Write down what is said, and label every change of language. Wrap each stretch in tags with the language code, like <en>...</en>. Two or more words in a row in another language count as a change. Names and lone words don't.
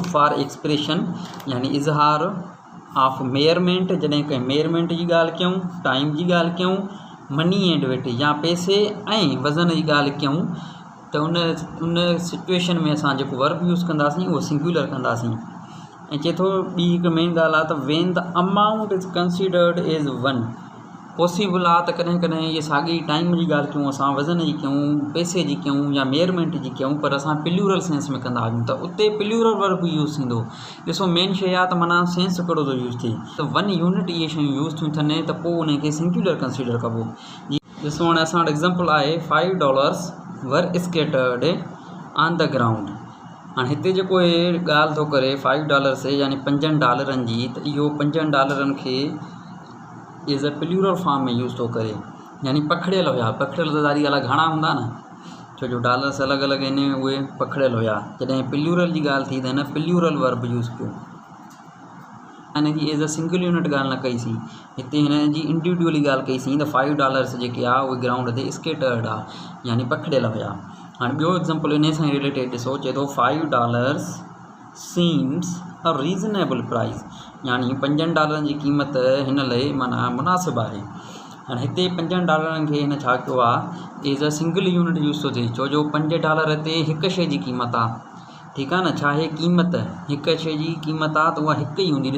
<en>for expression</en> <sd>यानी इज़हार</sd> <en>of measurement,</en> <sd>जॾहिं कंहिं मेयरमेंट जी ॻाल्हि कयूं, टाइम जी ॻाल्हि कयूं,</sd> <en>money and weight</en> <sd>या पैसे ऐं वज़न जी ॻाल्हि कयूं, त उन सिचुएशन में असां जेको</sd> <en>verb use</en> <sd>कंदासीं उहो सिंगुलर कंदासीं। ऐं चए थो ॿी हिकु मेन ॻाल्हि आहे त</sd> <en>when the amount is considered as one.</en> <sd>पॉसिबल आहे त कॾहिं कॾहिं इहे साॻी टाइम जी ॻाल्हि कयूं, असां वज़न जी कयूं, पैसे जी कयूं या मेयरमेंट जी कयूं, पर असां</sd> <en>plural sense</en> <sd>में कंदा आहियूं, त उते</sd> <en>plural verb use</en> <sd>थींदो। ॾिसो मेन शइ आहे त माना सेंस कहिड़ो थो यूज़ थिए, त</sd> <en>one unit</en> <sd>इहे शयूं यूज़ थियूं थियनि त पोइ उनखे</sd> <en>singular consider</en> <sd>कबो। ॾिसो हाणे असां वटि एग्ज़ाम्पल आहे,</sd> <en>$5 were scattered on the ground.</en> <sd>हाणे हिते जेको हे ॻाल्हि थो करे $5 यानी $5 जी, त इहो $5 खे</sd> <en>as a plural form</en> <sd>में यूज़ थो करे, यानी पखड़ियल हुया। पखड़ियल त ज़ारी ॻाल्हि घणा हूंदा न, छो जो डॉलर्स अलॻि अलॻि आहिनि, उहे पखड़ियल हुया। जॾहिं प्लूरल जी ॻाल्हि थी त हिन</sd> <en>plural verb use</en> <sd>कयो, हिन जी</sd> <en>as a single unit</en> <sd>ॻाल्हि न कईसीं। हिते हिन जी इंडिविजुअली ॻाल्हि कईसीं त $5 जेके आहे उहे ग्राउंड ते स्केटर्ड आहे, यानी पखड़ियल हुया। हाणे ॿियो एग्ज़ाम्पल इन सां रिलेटेड ॾिसो, चए थो</sd> <en>$5 seems a reasonable price,</en> <sd>यानी $5 जी क़ीमत हिन लाइ माना मुनासिबु आहे। हाणे हिते $5 खे हिन छा कयो आहे?</sd> <en>as a single unit use</en> <sd>थो थिए, छो जो $5 ते हिकु शइ जी क़ीमत आहे, ठीकु आहे न। छा आहे क़ीमत, हिक शइ जी क़ीमत आहे त उहा हिकु ई हूंदी।</sd>